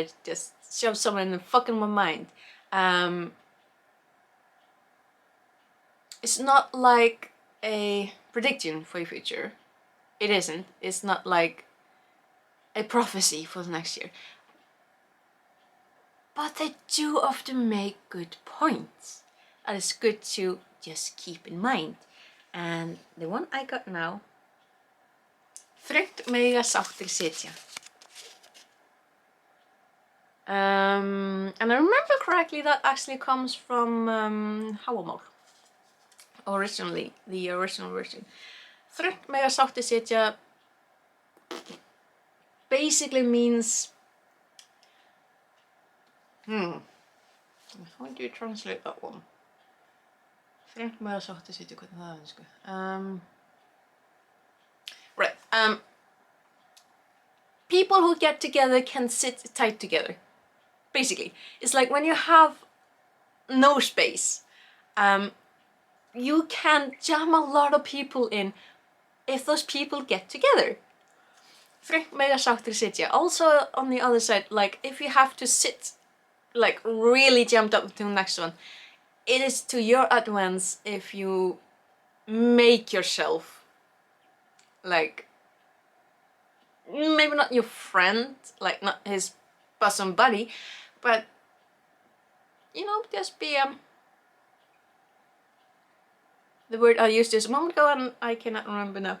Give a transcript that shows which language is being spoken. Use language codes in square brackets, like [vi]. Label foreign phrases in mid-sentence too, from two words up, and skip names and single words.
[en] They just shove somewhere in the fucking my mind. It's not like a prediction for your future. It isn't. It's not like a prophecy for the next year. But they do often make good points. That is good to just keep in mind. And the one I got now, [is] Þröngt sáttir sitja. [en] And I remember correctly, that actually comes from Háamál. Originally, the original version. [is] Þröngt sáttir sitja [en] basically means, how do you translate that one? [is] Þröngt sáttir sitja, hvernig það er, [en] right, people who get together can sit tight together. Basically, it's like when you have no space, you can jam a lot of people in if those people get together. [is] Þröngt mega sáttir sitja. [en] Also on the other side, like if you have to sit like really jumped up to the next one, it is to your advance if you make yourself like maybe not your friend, like not his bosom buddy, but you know, just be the word I used just a moment ago and I cannot remember now.